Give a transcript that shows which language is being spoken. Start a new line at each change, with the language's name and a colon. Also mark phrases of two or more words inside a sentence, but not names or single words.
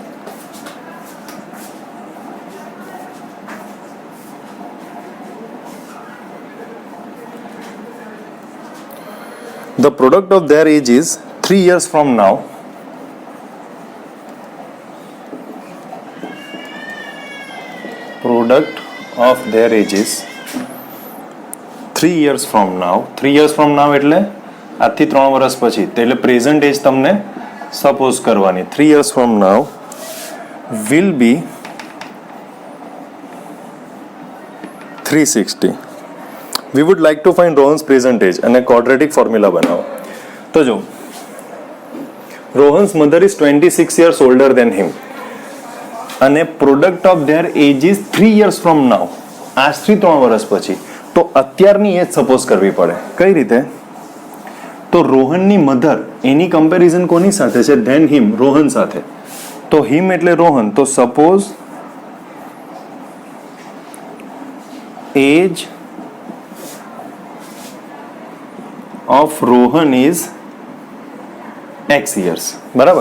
English: The product of their age is 3 years from now. Product of their age is 3 years from now. 3 years from now
Gujarati: એટલે આજથી 3 વર્ષ પછી, એટલે
English: present age
Gujarati: તમને સપોઝ કરવાની.
English: 3 years from now will be 360. We would like to find Rohan's present age
Gujarati: અને
English: quadratic formula બનાવો.
Gujarati: તો જો
English: Rohan's mother is 26 years older than him અને product of their age is 3 years from now,
Gujarati: આજથી 3 વર્ષ પછી. તો અત્યારની એજ સપોઝ કરવી પડે. કઈ રીતે? તો રોહનની મધર એની કમ્પેરિઝન કોની સાથે છે?
English: than him,
Gujarati: રોહન સાથે. તો હિમ એટલે રોહન, તો
English: suppose age of Rohan is x years.
Gujarati: બરાબર.